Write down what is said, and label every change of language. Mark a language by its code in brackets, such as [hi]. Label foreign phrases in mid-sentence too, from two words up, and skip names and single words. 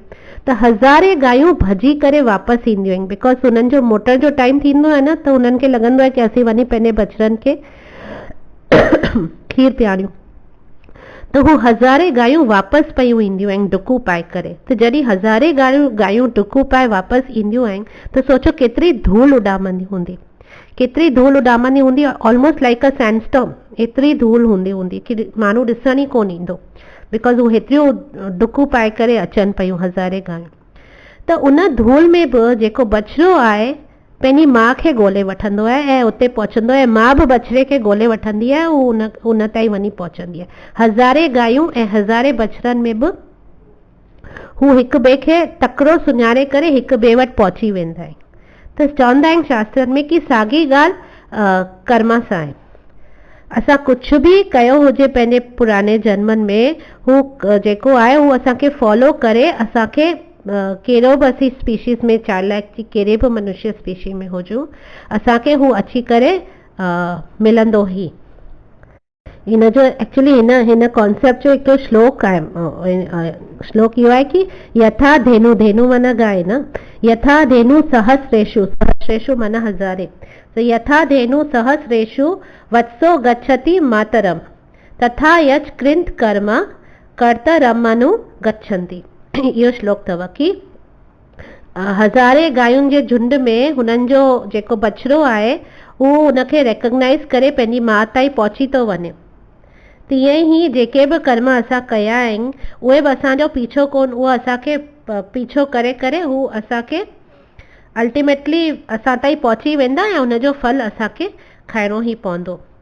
[sd] त हज़ारे गांयूं भॼी करे वापसि ईंदियूं आहिनि, बिकॉज़ हुननि जो मोटर जो टाइम थींदो आहे न, त हुननि खे लॻंदो आहे कि असीं वञी पंहिंजे बछड़नि खे खीर पीआरियूं। त हू हज़ारे गांयूं वापसि पयूं ईंदियूं आहिनि डुकूं पाए करे। त जॾहिं हज़ारे गांयूं डुकूं पाए वापसि ईंदियूं आहिनि त सोचो केतिरी धूल उॾामंदी हूंदी, केतिरी धूल उॾामंदी हूंदी, [en] almost like a sandstorm. [sd] एतिरी धूल हूंदी कि माण्हू ॾिसण ई कोन ईंदो, बिकॉज़ हू हेतिरियूं डुकूं पाए करे अचनि पियूं हज़ारे गांयूं। त उन धूल में बि जेको बछड़ो आहे पंहिंजी माउ खे ॻोल्हे वठंदो आहे ऐं उते पहुचंदो आहे, माउ बि बछड़े खे ॻोल्हे वठंदी आहे, उन ताईं वञी पहुचंदी आहे। हज़ारे गांयूं ऐं हज़ारे बछड़नि में बि हू हिक ॿिए खे तकिड़ो सुञाणे करे हिक ॿिए वटि पहुची वेंदा आहिनि। त चवंदा आहिनि शास्त्रनि में कि साॻी ॻाल्हि कर्म सां आहे। असां कुझु बि कयो हुजे पंहिंजे पुराने जन्मनि में, हू जेको आहे हू असांखे फॉलो करे असांखे कहिड़ो बि असीं स्पीशीज़ में, चालाक की कहिड़े बि मनुष्य स्पीशी में हुजूं, असांखे हू अची करे मिलंदो ई। हिन जो एक्चुअली हिन कॉन्सेप्ट जो हिकिड़ो श्लोक आहे, श्लोक इहो आहे कि [sa] यथा धेनु, [sd] धेनु माना गाय न, [sa] यथा धेनु सहस्रेषु, [sd] सहस्रेषु माना हज़ारे, [sa] तो यथा धेनु सहस्रेषु वत्सो गच्छति मातरम तथा यच कृंत कर्म कर्तरमनु गच्छन्ति। [sd] इहो श्लोक अथव कि हज़ारे गायुनि जे झुंड में हुननि जो जेको बछड़ो आहे उहो उनखे रिकग्नाइज़ करे पंहिंजी माउ ताईं पहुची थो वञे। तीअं ई जेके बि कर्म असां कया आहिनि उहे बि असांजो पीछो कोन, उहो असांखे पीछो करे करे हू असांखे अल्टीमेटली असां ताईं पहुची वेंदा ऐं हुनजो फल असांखे खाइणो ई पवंदो।